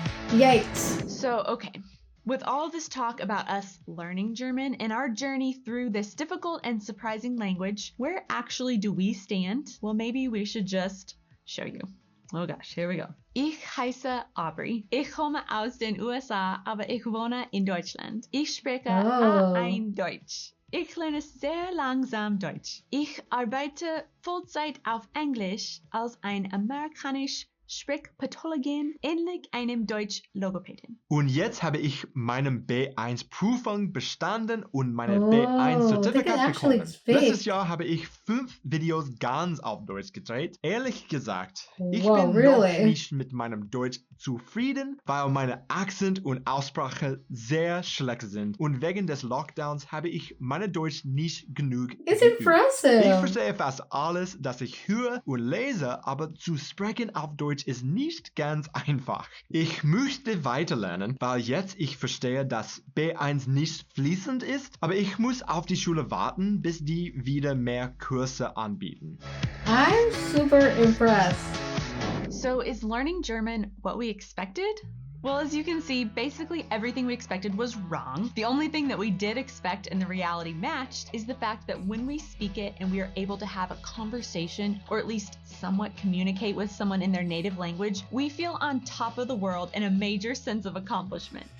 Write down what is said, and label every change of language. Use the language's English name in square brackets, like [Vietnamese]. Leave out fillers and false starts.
[English] Yikes. So, okay. With all this talk about us learning German and our journey through this difficult and surprising language, where actually do we stand? Well, maybe we should just show you. Oh gosh, here we go. [German] Ich heiße Aubrey. Ich komme aus den USA, aber ich wohne in Deutschland. Ich spreche A1 Deutsch. Ich lerne sehr langsam Deutsch. Ich arbeite Vollzeit auf Englisch als ein amerikanisch Sprechpathologin, ähnlich einem Deutsch-Logopädin. Und jetzt habe ich meinen B1 Prüfung bestanden und meine B1 Zertifikat bekommen. Letztes Jahr habe ich 5 Videos ganz auf Deutsch gedreht. Ehrlich gesagt, ich bin noch nicht mit meinem Deutsch zufrieden, weil meine Akzent und Aussprache sehr schlecht sind. Und wegen des Lockdowns habe ich meine Deutsch nicht genug [English] It's [German] geübt. [English] impressive. [German] Ich verstehe fast alles, das ich höre und lese, aber zu sprechen auf Deutsch ist nicht ganz einfach. Ich möchte weiterlernen, weil jetzt ich verstehe, dass B1 nicht fließend ist, aber ich muss auf die Schule warten, bis die wieder mehr Kurse anbieten. [English] I'm super impressed. So is learning German what we expected? Well, as you can see, basically everything we expected was wrong. The only thing that we did expect and the reality matched is the fact that when we speak it and we are able to have a conversation or at least somewhat communicate with someone in their native language, we feel on top of the world in a major sense of accomplishment.